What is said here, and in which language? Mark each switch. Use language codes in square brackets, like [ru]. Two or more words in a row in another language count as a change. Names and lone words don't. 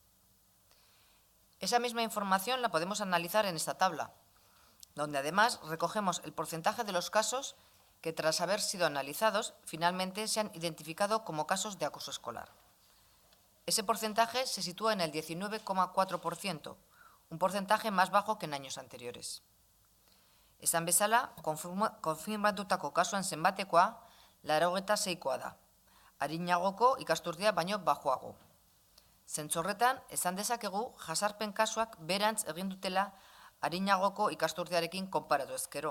[es] Esa misma información la podemos analizar en esta tabla, donde además recogemos el porcentaje de los casos que, tras haber sido analizados, finalmente se han identificado como casos de acoso escolar. Ese porcentaje se sitúa en el 19,4%, un porcentaje más bajo que en años anteriores. [eu] Esan bezala, konfirmatutako kasuen zenbatekoa 86koa da, arinagoko ikasturtea baino bajoago. Zentzu horretan, esan dezakegu jasarpen kasuak berantz egin dutela arinagoko ikasturtearekin konparatu ezkero.